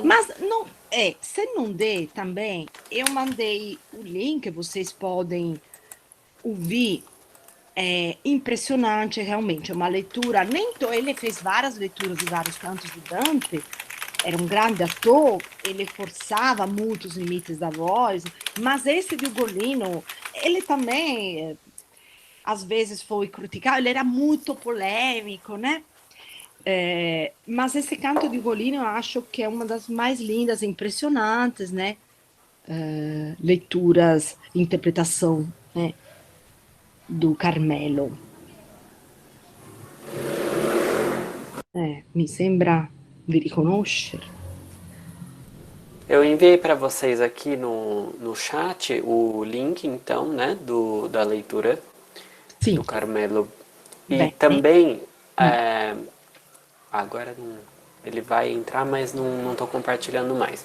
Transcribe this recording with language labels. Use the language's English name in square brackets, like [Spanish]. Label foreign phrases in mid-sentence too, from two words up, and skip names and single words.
[Portuguese] Mas não, se não der também, eu mandei o link, vocês podem ouvir é impressionante, realmente, é uma leitura, ele fez várias leituras de vários cantos de Dante, era um grande ator, ele forçava muito os limites da voz, mas esse de Ugolino, ele também, às vezes foi criticado, ele era muito polêmico, né? Mas esse canto de Ugolino eu acho que é uma das mais lindas e impressionantes, né? Leituras, interpretação, né? Do Carmelo. [Italian] Mi sembra di riconoscere. [Portuguese] Eu enviei para vocês aqui no chat o link, então, né, da leitura [Italian] Sì, [Portuguese] do Carmelo. E [Italian] bene. [Portuguese] também, Mm. agora não, ele vai entrar, mas não estou compartilhando mais.